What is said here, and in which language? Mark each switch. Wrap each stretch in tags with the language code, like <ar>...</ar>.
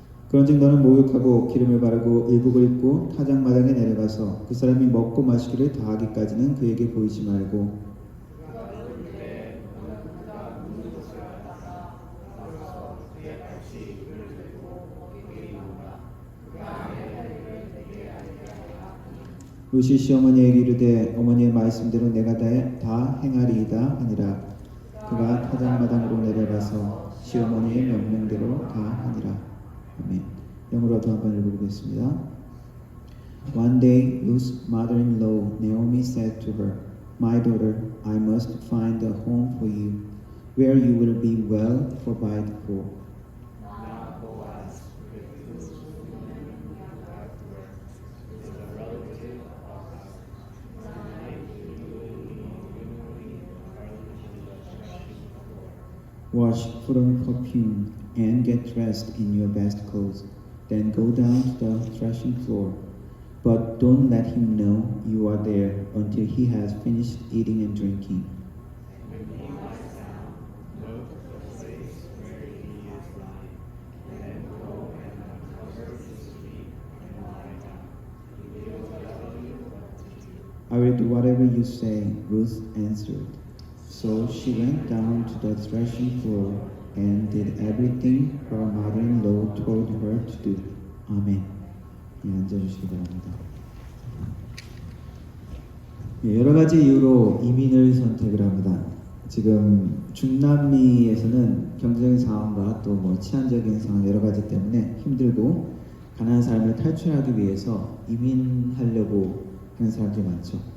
<ko>그런즉 너는 목욕하고 기름을 바르고 의복을 입고 타작마당에 내려가서 그 사람이 먹고 마시기를 다하기까지는 그에게 보이지 말고 룻이 시어머니에게 이르되 어머니의 말씀대로 내가 다 행하리이다 하니라. 그가 타작마당으로 내려가서 시어머니의 명령대로 다 하니라. 아멘. 영어로도 한번 읽어보겠습니다.</ko> <en>One day Ruth's mother-in-law Naomi said to her, My daughter, I must find a home for you, where you will be well provided for. Wash, put on perfume, and get dressed in your best clothes. Then go down to the threshing floor. But don't let him know you are there until he has finished eating and drinking. I will do whatever you say, Ruth answered. So she went down to the threshing floor and did everything her mother-in-law told her to do.</en> <ko>아멘. 예, 앉아주시기 바랍니다. 여러 가지 이유로 이민을 선택을 합니다. 지금 중남미에서는 경제적인 상황과 또 뭐 치안적인 상황 여러 가지 때문에 힘들고 가난한 삶을 탈출하기 위해서 이민하려고 하는 사람들이 많죠.</ko>